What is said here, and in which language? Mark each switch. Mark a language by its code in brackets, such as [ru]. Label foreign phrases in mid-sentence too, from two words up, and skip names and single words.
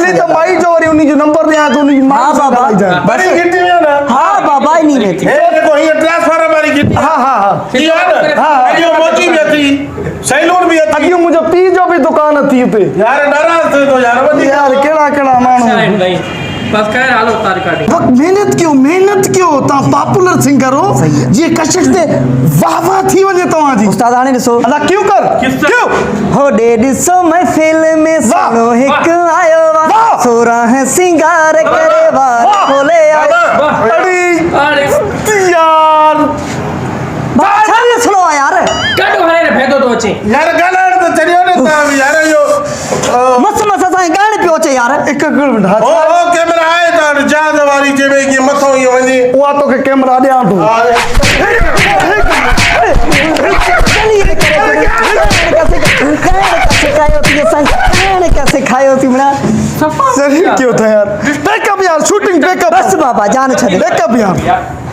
[sd] मिली त माई जो वरी उन जो नंबर ॾियां थो उन जी हा मां सां बाबा ॻाल्हाइजांइ। बड़ी गिटी में न हा बाबा इन्ही में थी हे जेको हीअ ट्रांसफार्मर वारी गिटी हा हा हा इहो आहे न हा। इहो मोची बि अची सैलून बि अची अॻियो मुंहिंजो पीउ जो बि दुकान थी हुते यार नाराज़ थिए थो यार वधीक यार कहिड़ा कहिड़ा माण्हू नहीं बस खैर हालो तार काटी वक्त मेहनत कयो तव्हां पॉपुलर सिंगर हो सही आहे। जीअं कशिश ते वाह वाह थी वञे तव्हांजी उस्ताद हाणे ॾिसो अदा क्यों कर क्यों होॾे ॾिसो महफ़िल में सुहिणो हिकु आयो वाह। आहे सोरहं सिंगार करे वार वाह। खोले आयो वाह अड़ी अरे यार बाबा छा ॾिसणो आहे यार काटो हाणे भेदो तो अचे यार ॻाल्हाइण त चरियो न तव्हां बि यार इहो मस्त मस्त असांखे ॻाइण पियो अचे यार हिकु मिंट हा ओ ओ कैमरा आहे त जहाज वारी जंहिंमें कीअं मथां ईअं वञे उहा तोखे कैमरा ॾियां थो सिखायो थी बड़ा सफा सही क्यों था यार बैकअप यार शूटिंग बैकअप बस बाबा जान छॾे बैकअप यार